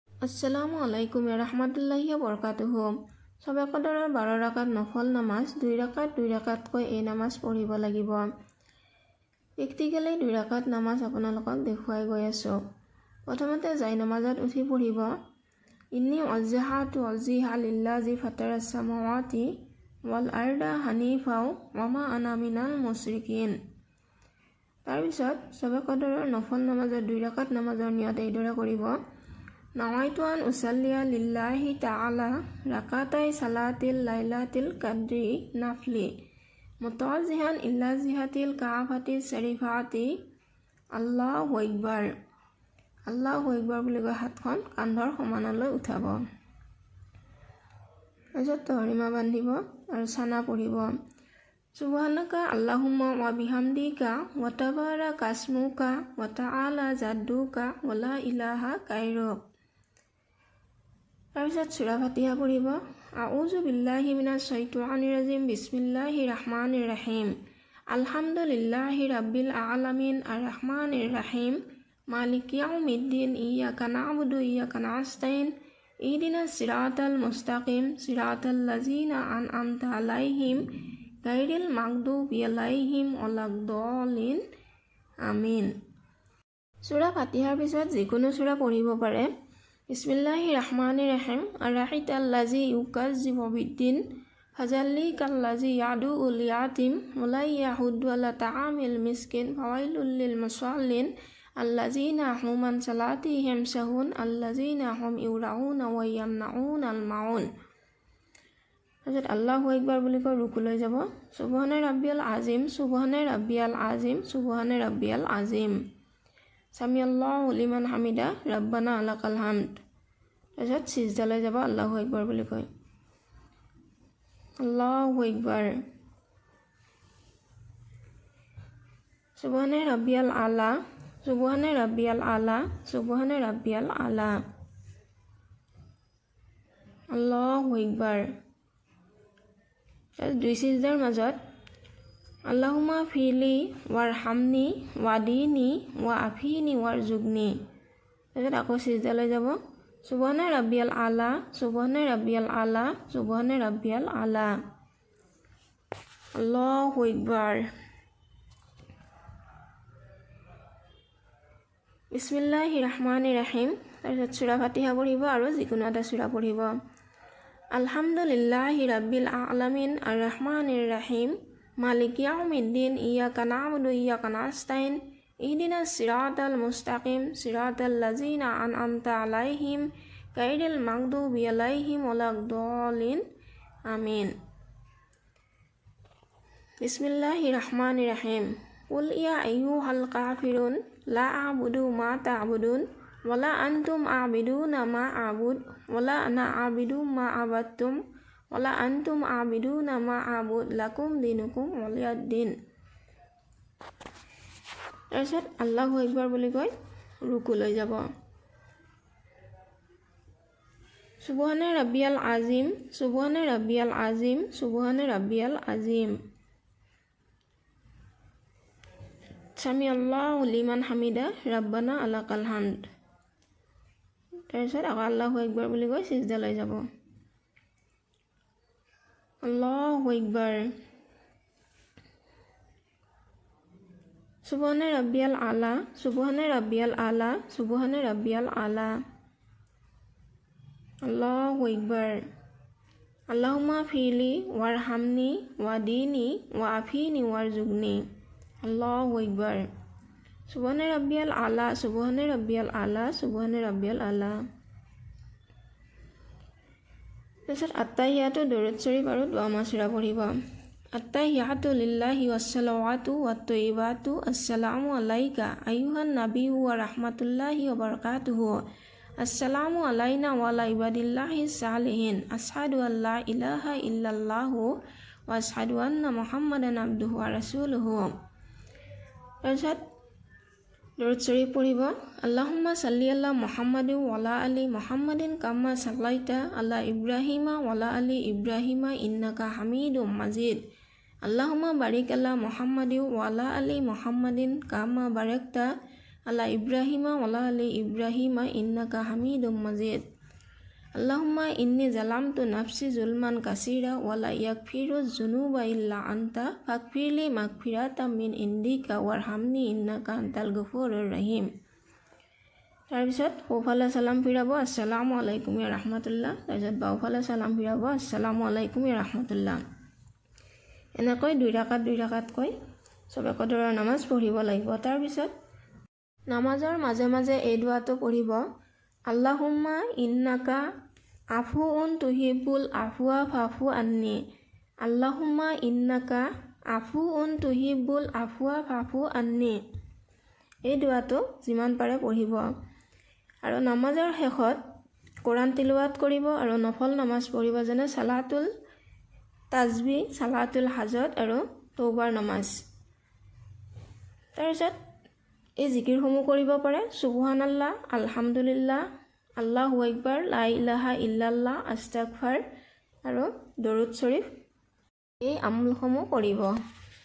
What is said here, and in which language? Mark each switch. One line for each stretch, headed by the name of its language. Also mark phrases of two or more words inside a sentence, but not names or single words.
Arabic: السلام عليكم ورحمة الله وبركاته.
Assamese: সবে কদৰৰ 12 ৰাকাত নফল নামাজ 2 ৰাকাতকৈ এই নামাজ পঢ়িব লাগিব। প্ৰেক্টিকেলি 2 ৰাকাত নামাজ আপোনালোকক দেখুৱাই গৈ আছোঁ। প্ৰথমতে যাই নামাজত উঠি পঢ়িব
Arabic: إني وجهت وجهي للذي فطر السماوات والأرض حنيفا وما أنا من المشركين.
Assamese: তাৰপিছত সবে কদৰৰ নফল নামাজৰ 2 ৰাকাত নামাজৰ নিয়ত এইদৰে কৰিব
Arabic: نويت أن أصلي لله تعالى ركعتي صلاة ليلة القدر نفل متوجها إلى جهة الكعبة الشريفة الله أكبر. الله أكبر
Assamese: বুলি কৈ হাতখন কান্ধৰ সমানলৈ উঠাব। তাৰপিছত তহৰিমা বান্ধিব আৰু ছানা পঢ়িব
Arabic: سبحانك اللهم وبحمدك وتبارك اسمك وتعالى جدك ولا إله غيرك.
Assamese: তাৰপিছত সূৰা ফাতিহা পঢ়িব
Arabic: أعوذ بالله من الشيطان الرجيم بسم الله الرحمن الرحيم الحمد لله رب العالمين الرحمن الرحيم مالك يوم الدين إياك نعبد وإياك نستعين اهدنا الصراط المستقيم صراط الذين أنعمت عليهم غير المغضوب عليهم ولا الضالين آمين.
Assamese: সূৰা ফাতিহাৰ পিছত যিকোনো সূৰা পঢ়িব পাৰে।
Arabic: بسم الله الرحمن الرحيم أرأيت الذي يكذب بالدين فذلك الذي يدع اليتيم ولا يحض على طعام المسكين فويل للمصلين الذين هم عن صلاتهم ساهون الذين هم يراءون ويمنعون الماعون. তাৰপিছত الله أكبر
Assamese: বুলি কৈ ৰুকুলৈ যাব
Arabic: سبحان ربي العظيم سبحان ربي العظيم سبحان ربي العظيم سمع الله لمن حمده ربنا لك الحمد.
Assamese: তাৰপিছত সিজদালৈ যাব
Arabic: الله أكبر
Assamese: বুলি কৈ
Arabic: الله أكبر سبحان ربي الأعلى سبحان ربي الأعلى سبحان ربي الأعلى الله أكبر.
Assamese: দুই সিজদাৰ মাজত
Arabic: اللهم اغفر لي وارحمني واهدني وعافني وارزقني.
Assamese: তাৰপিছত আকৌ সিজদালৈ যাব
Arabic: سبحان ربي الأعلى سبحان ربي الأعلى سبحان ربي الأعلى الله أكبر. بسم الله الرحمن الرحيم.
Assamese: তাৰপিছত সূৰা ফাতিহা পঢ়িব আৰু যিকোনো এটা সূৰা পঢ়িব
Arabic: الحمد لله رب العالمين الرحمن الرحيم مالك يوم الدين إياك نعبد وإياك نستعين اهدنا الصراط المستقيم صراط الذين أنعمت عليهم غير المغضوب عليهم ولا الضالين آمين. بسم الله الرحمن الرحيم قل يا أيها الكافرون لا أعبد ما تعبدون ولا أنتم عابدون ما أعبد ولا أنا عابد ما عبدتم ولا أنتم عابدون ما أعبد لكم دينكم ولي دين. তাৰপিছত الله أكبر
Assamese: বুলি কৈ ৰুকুলৈ যাব
Arabic: سبحان ربي العظيم سبحان ربي العظيم سبحان ربي العظيم سمع الله لمن حمده ربنا لك الحمد.
Assamese: তাৰপিছত আকৌ
Arabic: الله أكبر
Assamese: বুলি কৈ সিজদালৈ যাব
Arabic: الله أكبر سبحان ربي الأعلى سبحان ربي الأعلى سبحان ربي الأعلى الله أكبر اللهم اغفر لي وارحمني واهدني وعافني وارزقني الله أكبر سبحان ربي الأعلى سبحان ربي الأعلى سبحان ربي الأعلى.
Assamese: তাৰপিছত আত্তাহিয়াতু দৰুদ শৰীফ আৰু দুআ মাছুৰা পঢ়িব
Arabic: التحيات لله والصلوات والطيبات السلام عليك أيها النبي ورحمة الله وبركاته السلام علينا وعلى عباد الله الصالحين أشهد أن لا إله إلا الله وأشهد أن محمدا عبده ورسوله.
Assamese: তাৰপিছত দৰুদ শৰীফ পঢ়িব
Arabic: اللهم صل على محمد وعلى آل محمد كما صليت على إبراهيم وعلى آل إبراهيم إنك حميد مجيد اللهم بارك على محمد وعلى آل محمد كما باركت على إبراهيم وعلى آل إبراهيم إنك حميد مجيد. اللهم إني ظلمت نفسي ظلما كثيرا ولا يغفر الذنوب إلا أنت فاغفر لي مغفرة من عندك وارحمني إنك أنت الغفور الرحيم.
Assamese: তাৰপিছত সোঁফালে চালাম ফিৰাব
Arabic: السلام عليكم يا رحمة الله,
Assamese: তাৰপিছত বাওঁফালে চালাম ফিৰাব
Arabic: السلام عليكم يا رحمة الله.
Assamese: এনেকৈ 2 ৰাকাতকৈ চবে কদৰৰ নামাজ পঢ়িব লাগিব। তাৰপিছত নামাজৰ মাজে মাজে এই দুৱাটো পঢ়িব,
Arabic: اللهم إنك عفو تحب العفو فاعف عني. اللهم إنك عفو تحب العفو فاعف عني.
Assamese: এই দুৱাটো যিমান পাৰে পঢ়িব। আৰু নামাজৰ শেষত কোৰাণ তিলাৱাত কৰিব আৰু নফল নামাজ পঢ়িব, যেনে সালাতুল তাজবি, সালাতুল হাজত আৰু তৌবাৰ নামাজ। তাৰপিছত এই জিকিৰসমূহ কৰিব পাৰে,
Arabic: سبحان الله، الحمد لله، الله أكبر، لا إله إلا الله,
Assamese: আস্তাগফাৰ আৰু দৰুদ শৰীফ। এই আমলসমূহ কৰিব।